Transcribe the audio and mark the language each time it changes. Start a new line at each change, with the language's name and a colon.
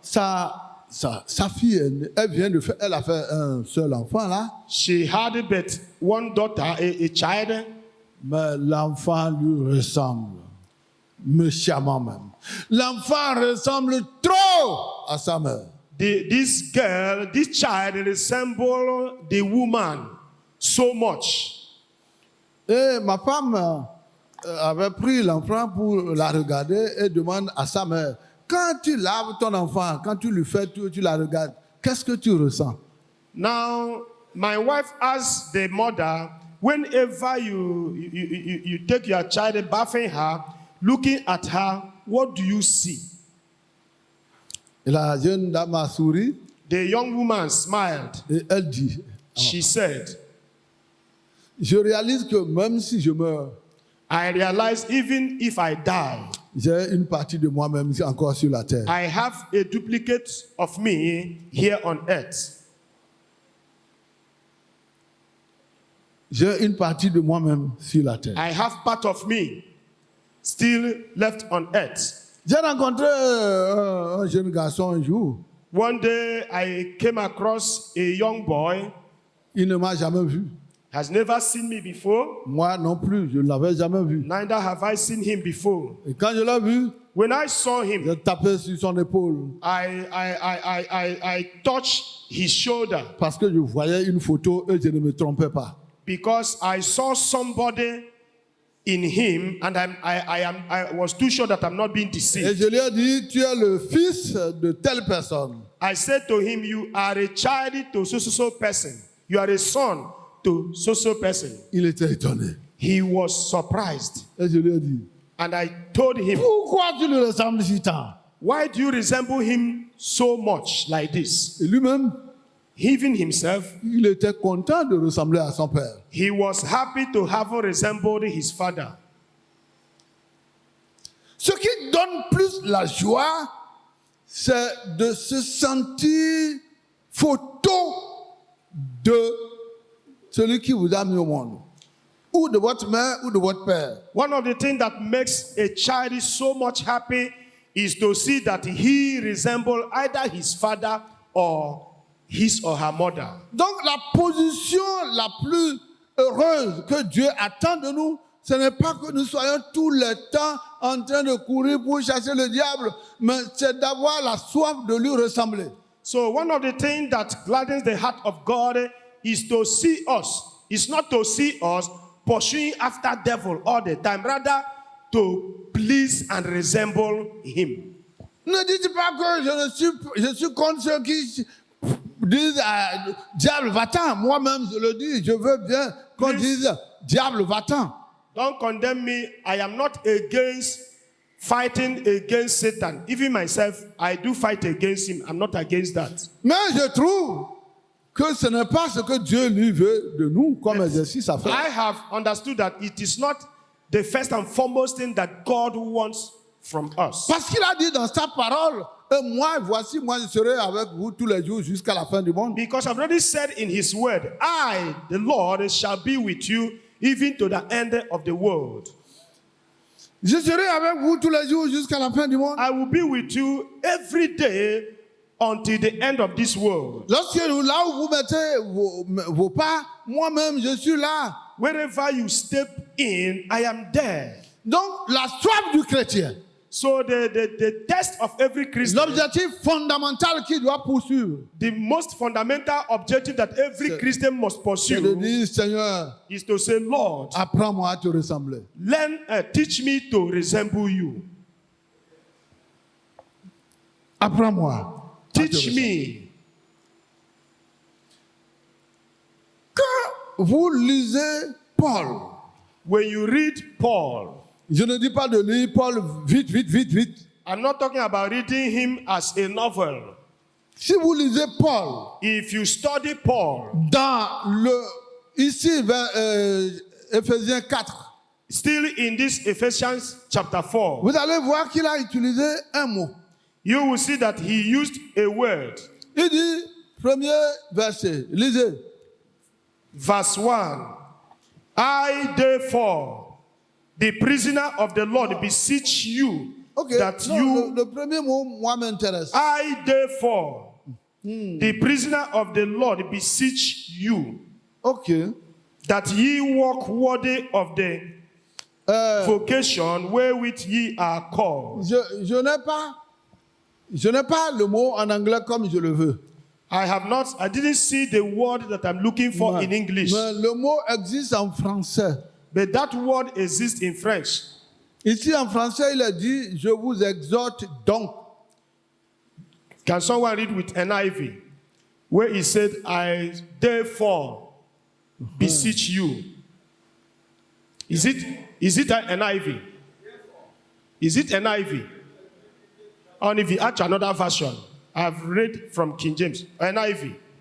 French: Sa fille, elle a fait un seul enfant là,
English: She had but one daughter, a child,
French: mais l'enfant lui ressemble, méchamment même. L'enfant ressemble trop à sa mère.
English: This child resembles the woman so much.
French: Et ma femme avait pris l'enfant pour la regarder et demande à sa mère, quand tu laves ton enfant, quand tu lui fais tout, tu la regardes, qu'est-ce que tu ressens?
English: Now, my wife asked the mother, whenever you take your child, bathing her, looking at her, what do you see?
French: Et la jeune dame a souri.
English: The young woman smiled.
French: Et elle dit,
English: She said,
French: je réalise que même si je meurs,
English: I realize even if I die,
French: j'ai une partie de moi-même encore sur la terre.
English: I have a duplicate of me here on earth.
French: J'ai une partie de moi-même sur la terre.
English: I have part of me still left on earth.
French: J'ai rencontré un jeune garçon un jour.
English: One day I came across a young boy.
French: Il ne m'a jamais vu.
English: Has never seen me before.
French: Moi non plus, je ne l'avais jamais vu.
English: Neither have I seen him before.
French: Et quand je l'ai vu,
English: When I saw him,
French: j'ai tapé sur son épaule
English: I touched his shoulder
French: parce que je voyais une photo et je ne me trompais pas.
English: because I saw somebody in him, and I was too sure that I'm not being
French: Et
English: deceived.
French: je lui ai dit, tu es le fils de telle personne.
English: I said to him, you are a child to so person. You are a son to so person.
French: Il était étonné.
English: He was surprised.
French: Et je lui ai dit,
English: And I told him,
French: pourquoi tu le ressembles si tant?
English: why do you resemble him so much like this?
French: Et lui-même,
English: Even himself,
French: il était content de ressembler à son père.
English: he was happy to have resembled his father.
French: Ce qui donne plus la joie, c'est de se sentir photo de celui qui vous a mis au monde. Ou de votre mère ou de votre père.
English: One of the things that makes a child so much happy is to see that he resembles either his father or his or her mother.
French: Donc la position la plus heureuse que Dieu attend de nous, ce n'est pas que nous soyons tout le temps en train de courir pour chasser le diable, mais c'est d'avoir la soif de lui ressembler.
English: So one of the things that gladdens the heart of God is to see us. It's not to see us pursuing after devil all the time, rather to please and resemble him.
French: Ne dites pas que je suis contre ceux qui disent diable va-t'en. Moi-même je le dis, je veux bien qu'on dise diable va-t'en.
English: Don't condemn me. I am not against fighting against Satan. Even myself, I do fight against him. I'm not against that.
French: Mais je trouve que ce n'est pas ce que Dieu lui veut de nous comme exercice à faire.
English: I have understood that it is not the first and foremost thing that God wants from us.
French: Parce qu'il a dit dans sa parole, et moi, voici, moi je serai avec vous tous les jours jusqu'à la fin du monde.
English: Because I've already said in his word, I, the Lord, shall be with you even to the end of the world.
French: Je serai avec vous tous les jours jusqu'à la fin du monde.
English: I will be with you every day until the end of this world.
French: Lorsque là où vous mettez vos pas, moi-même je suis là.
English: Wherever you step in, I am there.
French: Donc la soif du chrétien,
English: So the test of every Christian,
French: l'objectif fondamental qu'il doit poursuivre,
English: the most fundamental objective that every Christian must
French: c'est de
English: pursue
French: dire, Seigneur,
English: is to say, Lord,
French: apprends-moi à te ressembler.
English: teach me to resemble you.
French: Apprends-moi. à te
English: Teach
French: ressembler.
English: me.
French: Quand vous lisez Paul,
English: When you read Paul,
French: je ne dis pas de lire Paul vite, vite, vite, vite.
English: I'm not talking about reading him as a novel.
French: Si vous lisez Paul,
English: If you study Paul,
French: dans ici, vers Éphésiens 4,
English: still in this Ephesians chapter 4,
French: vous allez voir qu'il a utilisé un mot.
English: you will see that he used a word.
French: Il dit, premier verset, lisez.
English: Verse 1, I therefore, the prisoner of the Lord, beseech you Ok, that
French: non,
English: you,
French: le premier mot, moi, m'intéresse.
English: I therefore, the prisoner of the Lord, beseech you Ok. that ye walk worthy of the vocation wherewith ye are called.
French: Je n'ai pas le mot en anglais comme je le veux.
English: I didn't see the word that I'm looking for in English.
French: Mais le mot existe en français.
English: But that word exists in French.
French: Ici en français, il a dit, je vous exhorte donc.
English: Can someone read with NIV? Where he said, I therefore beseech you. Is it an NIV? Is it NIV? Or if you add another version, I've read from King James, NIV.